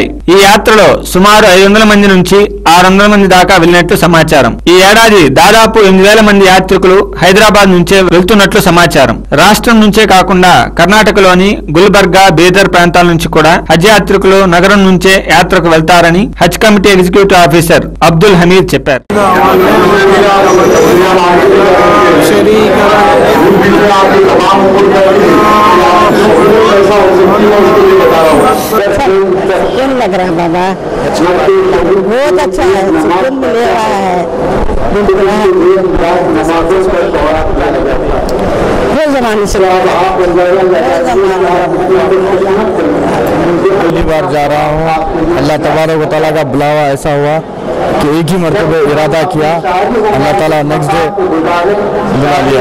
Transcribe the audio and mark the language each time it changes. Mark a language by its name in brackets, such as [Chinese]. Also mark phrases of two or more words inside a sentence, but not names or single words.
[Telugu] ఈ యాత్రలో సుమారు 500 మంది నుంచి 600 మంది దాకా వెళ్లినట్లు సమాచారం. ఈ ఏడాది దాదాపు 8000 మంది యాత్రికులు హైదరాబాద్ నుంచే వెళ్తున్నట్లు సమాచారం. రాష్ట్రం నుంచే కాకుండా కర్ణాటకలోని గుల్బర్గా, బీదర్ ప్రాంతాల నుంచి కూడా హజ్ యాత్రికులు నగరం నుంచే యాత్రకు వెళ్తారని హజ్ కమిటీ ఎగ్జిక్యూటివ్ ఆఫీసర్ అబ్దుల్ హమీద్ చెప్పారు. [Urdu] سکون لگ رہا ہے بابا، بہت اچھا ہے، سکون مل رہا ہے. زمانے سے پہلی بار جا رہا ہوں. [Arabic] اللہ تبارک و تعالیٰ [Urdu] کا بلاوا ایسا ہوا کہ ایک ہی مرتبے ارادہ کیا، اللہ تعالیٰ [English] next day [Urdu] بلا لیا.